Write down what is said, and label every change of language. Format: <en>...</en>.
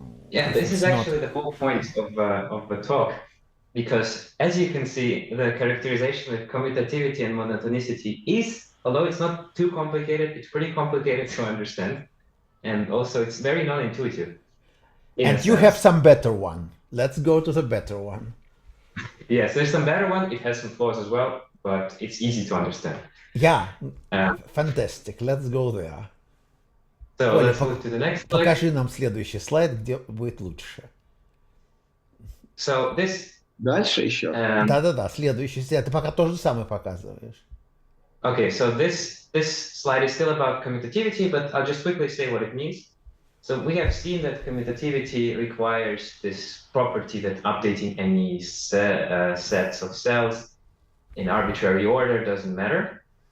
<en>Yeah, this is actually the whole point of the talk, because as you can see, the characterization of commutativity and monotonicity is, although it's not too complicated, it's pretty complicated to understand, and also it's very non-intuitive. And you have some better one. Let's go to the better one. Yes, there's some better one. It has some flaws as well, but it's easy to understand. Yeah, fantastic. Let's go there. So let's move to the next slide.</en> <ru>Покажи нам следующий слайд, где будет лучше.</ru> <en>So this.</en> <ru>Дальше еще. Да, следующий слайд. Ты пока то же самое показываешь.</ru> <en>Okay, so this slide is still about commutativity, but I'll just quickly say what it means. So we have seen that commutativity requires this property that updating any sets of cells in arbitrary order doesn't matter.</en>